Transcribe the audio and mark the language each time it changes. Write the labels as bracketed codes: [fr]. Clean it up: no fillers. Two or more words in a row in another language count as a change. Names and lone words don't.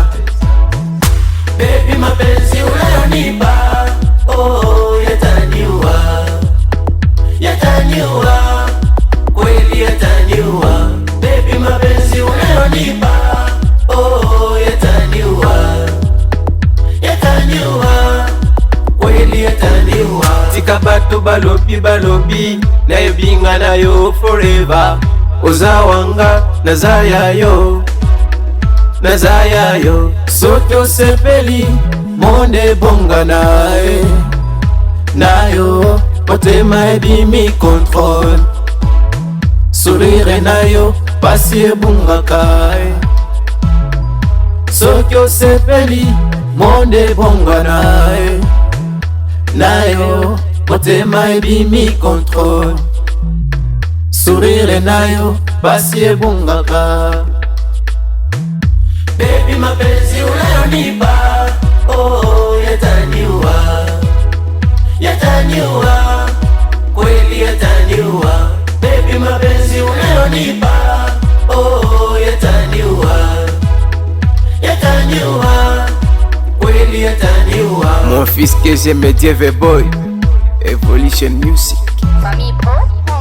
[sw] Baby mapenzi unayonipa, oh, yataniua, yataniua, kweli yataniua. Baby mapenzi unayonipa, oh, yataniua, yataniua, kweli yataniua. [ln] Tikabato balobi nayo binga nayo forever, ozawanga nazayayo nazayayo, soki osepeli monde bonga nae nayo, motema ebimi contrôle, sourire nayo pasi ebungaka. Soki osepeli monde bonga nae nayo, motema ebimi contrôle, sourire nayo pasi ebungaka. [sw] Baby mapenzi unayonipa, oh, yataniua, yataniua, kweli yataniua. Baby mapenzi unayonipa, oh, yataniua, yataniua, kweli yataniua. [fr] Mon fils que j'aime Dieu boy, Evolution Music. Famille Pro.